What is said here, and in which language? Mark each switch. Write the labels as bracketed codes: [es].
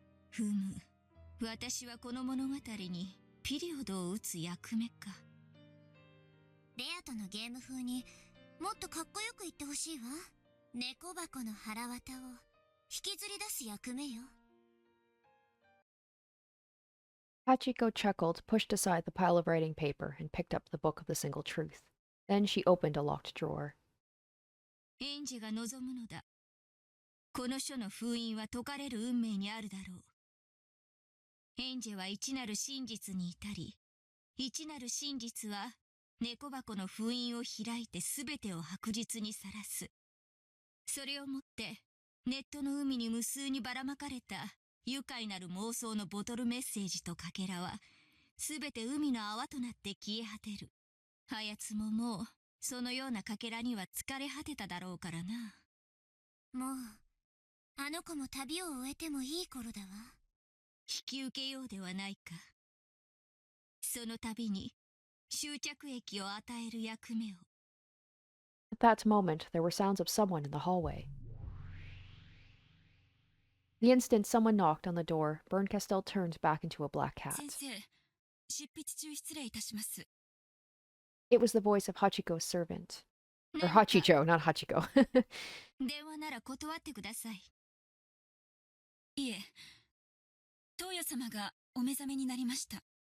[ja] ふむ。私はこの物語にピリオドを打つ役目か。ベアトのゲーム風にもっとかっこよく言ってほしいわ。猫箱の腹渡を引きずり出す役目よ。 [en] Hachiko chuckled, pushed aside the pile of writing paper, and picked up the book of the single truth. Then she opened a locked drawer. [ja] エンジェが望むのだ。この書の封印は解かれる運命にあるだろう。エンジェは一なる真実に至り、一なる真実は猫箱の封印を開いてすべてを白日にさらす。それをもってネットの海に無数にばらまかれた愉快なる妄想のボトルメッセージとかけらはすべて海の泡となって消え果てる。あやつももうそのようなかけらには疲れ果てただろうからな。もうあの子も旅を終えてもいい頃だわ。引き受けようではないか。その度に終着液を与える役目を。 [en] At that moment, there were sounds of someone in the hallway. The instant someone knocked on the door, Berncastel turned back into a black cat. [ja] 先生、執筆中失礼いたします。 [en] It was the voice of Hachiko's servant. Or [ja] 何か [en] Hachicho, not Hachiko. [ja] 電話なら断ってください。いえ、トウヤ様がお目覚めになりました。